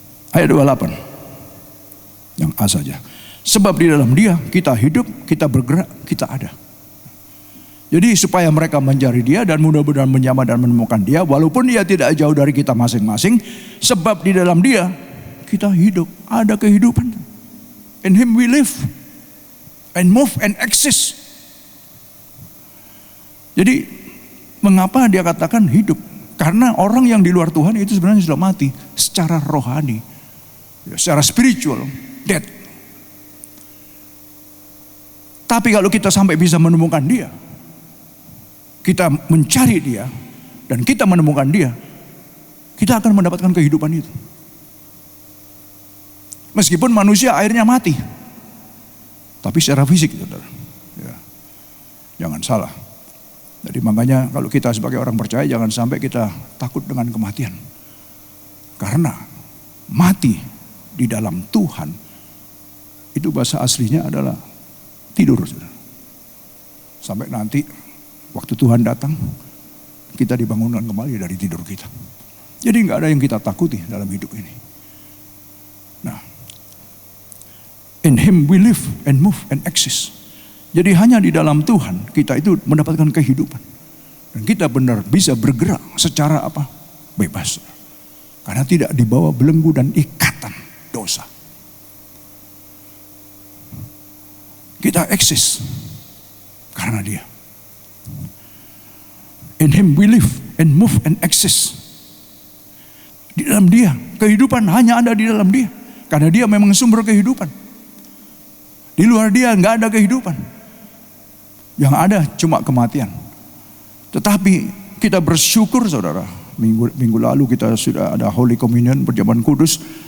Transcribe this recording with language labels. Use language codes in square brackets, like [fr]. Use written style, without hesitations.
[id] Ayat 28. Yang A saja. Sebab di dalam Dia kita hidup, kita bergerak, kita ada. Jadi supaya mereka mencari Dia dan mudah-mudahan menyamar dan menemukan Dia. Walaupun Dia tidak jauh dari kita masing-masing. Sebab di dalam Dia kita hidup, ada kehidupan. [en] In Him we live and move and exist. [id] Jadi mengapa dia katakan hidup? Karena orang yang di luar Tuhan itu sebenarnya sudah mati secara rohani, secara spiritual, dead. Tapi kalau kita sampai bisa menemukan Dia, kita mencari Dia, dan kita menemukan Dia, kita akan mendapatkan kehidupan itu. Meskipun manusia akhirnya mati, tapi secara fisik, saudara. Ya. Jangan salah. Jadi makanya kalau kita sebagai orang percaya jangan sampai kita takut dengan kematian. Karena mati di dalam Tuhan itu bahasa aslinya adalah tidur. Saudara. Sampai nanti waktu Tuhan datang kita dibangunkan kembali dari tidur kita. Jadi nggak ada yang kita takuti dalam hidup ini. [en] Nah, in Him we live and move and exist. [id] Jadi hanya di dalam Tuhan kita itu mendapatkan kehidupan. Dan kita benar bisa bergerak secara apa? Bebas. Karena tidak dibawa belenggu dan ikatan dosa. Kita eksis karena Dia. [en] In Him we live and move and exist. [id] Di dalam Dia, kehidupan hanya ada di dalam Dia. Karena Dia memang sumber kehidupan. Di luar Dia nggak ada kehidupan. Yang ada cuma kematian. Tetapi kita bersyukur saudara. Minggu lalu kita sudah ada Holy Communion perjamuan kudus.